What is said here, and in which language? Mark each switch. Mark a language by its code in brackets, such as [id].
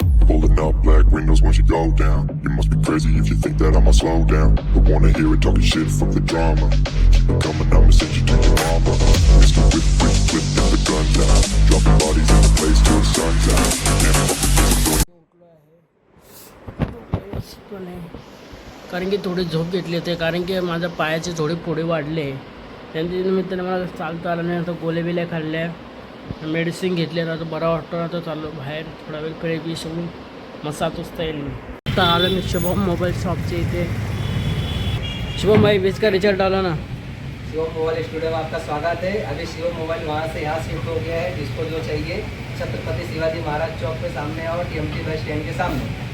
[en] Pulling up black windows when she go down. You must be crazy if you think that I'ma slow down. Don't wanna hear it talking shit from the drama. Keep it coming, I'ma send you to your mama. Mr. Whip, whip, whip, get the guns out. Dropping bodies in the place till the sun's out. Can't fuck with this, I'm doing. [mr] कारण की थोडी झोप घेतली होती. कारण की माझ्या पायाचे थोडे फोडे वाढले. त्यांच्या निमित्ताने मला चालता आलं नाही. आता गोळ्या बिल्या खाल्ल्या, मेडिसिन घेतले. आता बरा वाटतो. आता चाललो बाहेर थोडा वेळ फ्रेश बीश होऊन मग 7 वाजता येईल मी. आता आलं मी शुभम मोबाईल शॉपचे इथे. [hi] शुभम भाई बीच का रिजल्ट डाला ना. शिवम मोबाइल स्टूडियो में आपका स्वागत है. अभी शिवम मोबाइल वहाँ से यहाँ शिफ्ट हो गया है. जिसको जो चाहिए छत्रपति शिवाजी महाराज चौक पे सामने और टीएमटी बस स्टैंड के सामने.